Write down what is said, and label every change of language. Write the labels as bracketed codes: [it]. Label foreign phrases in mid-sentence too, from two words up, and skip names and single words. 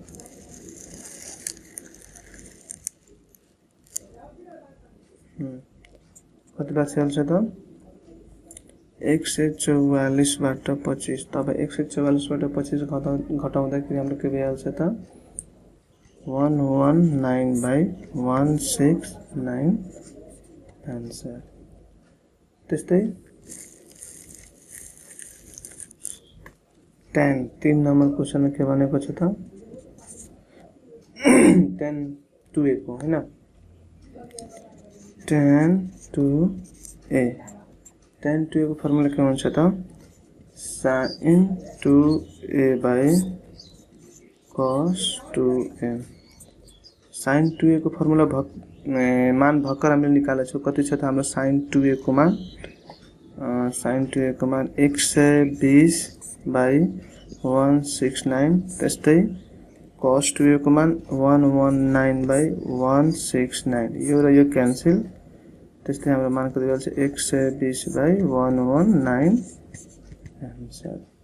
[ne] कति बचिहाल्छ त 144 बाट 25 तब 144 बाट 25 घटाउँदाखेरि हाम्रो के भइहाल्छ त 119/169 आन्सर। त्यस्तै tan 3 [en] number question [ne] में के भनेको छ त tan 2a को हैन tan 2a को फर्मुला के हुन्छ त [en] sin 2a by cos 2a [ne] sin 2a को फर्मुला मान भर्खर हामीले निकालेको छौं कति छ त हाम्रो sin 2a को मान sin 2a को मान 120 by 169 त्यस्तै cos 2a को मान 119 by 169 यो र यो क्यान्सल त्यस्तै हाम्रो मान कति भइहाल्छ 120 by 119 आन्सर